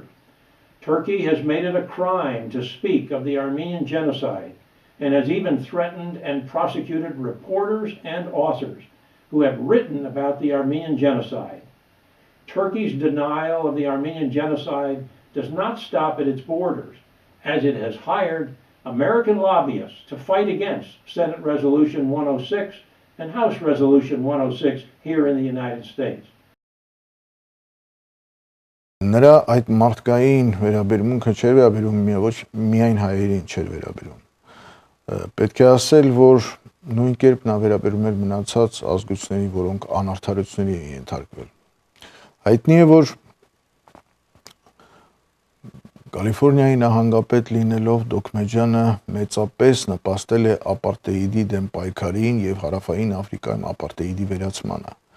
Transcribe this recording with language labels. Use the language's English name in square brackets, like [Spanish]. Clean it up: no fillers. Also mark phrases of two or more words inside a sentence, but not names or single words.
[English] Turkey has made it a crime to speak of the Armenian genocide, and has even threatened and prosecuted reporters and authors who have written about the Armenian genocide. Turkey's denial of the Armenian genocide does not stop at its borders, as it has hired American lobbyists to fight against Senate Resolution 106 and House Resolution 106 here in the United States. [Armenian] Նրա այդ մարդկային վերաբերմունքը չէր վերաբերում ոչ միայն հայերին չէր վերաբերում։ Պետք է ասել, որ նույն կերպ նա վերաբերում էր մնացած ազգությունների, որոնք անարդարությունների են ենթարկվել։ Հայտնի է, որ Կալիֆորնիայի նահանգապետ լինելով Դոքմեջյանը մեծապես նպաստել է ապարտեիդի դեմ պայքարին եւ հարավային Աֆրիկայում ապարտեիդի վերացմանը։